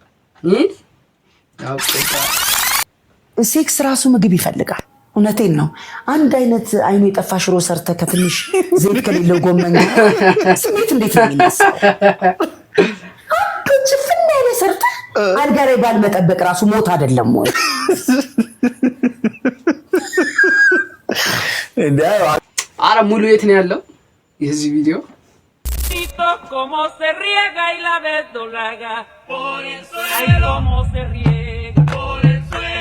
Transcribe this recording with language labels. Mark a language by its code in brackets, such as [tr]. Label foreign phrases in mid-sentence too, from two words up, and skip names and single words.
[am] ሴክስ ራሱ ምግብ ይፈልጋል። እውነቴን ነው። አንድ አይነት አይኑ የጠፋ ሽሮ ሰርተ ከትንሽ ዘይት ከሌለው ጎመን ስሜት እንዴት ነው የሚነሳው? ጭፍና ያለ ሰርተ አልጋ ላይ ባልመጠበቅ ራሱ ሞት አይደለም ወይ? አረ ሙሉ የት ነው ያለው የዚህ ቪዲዮ? [es] Como se riega y la vez doblaga por el suelo. Ay, como se riega por el suelo.